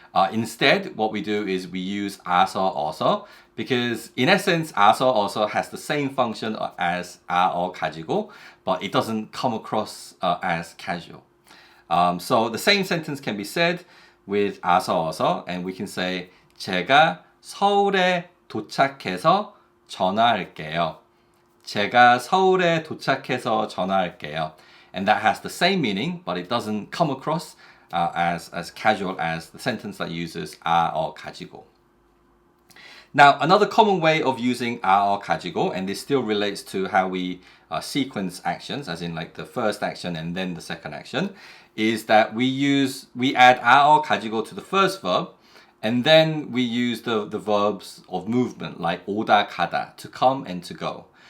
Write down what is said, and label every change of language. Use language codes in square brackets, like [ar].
[en] Instead, what we do is we use 아서, 어서, because in essence, 아서, 어서 has the same function as or 가지고, but it doesn't come across as casual. So the same sentence can be said with 아서, 어서, and we can say [ko] 제가 서울에 도착해서 전화할게요. 제가 서울에 도착해서 전화할게요. [en] And that has the same meaning, but it doesn't come across as casual as the sentence that uses or 가지고. Now, another common way of using or 가지고, and this still relates to how we sequence actions, as in like the first action and then the second action, is that we add or 가지고 to the first verb, and then we use the verbs of movement like 오다 가다, to come and to go.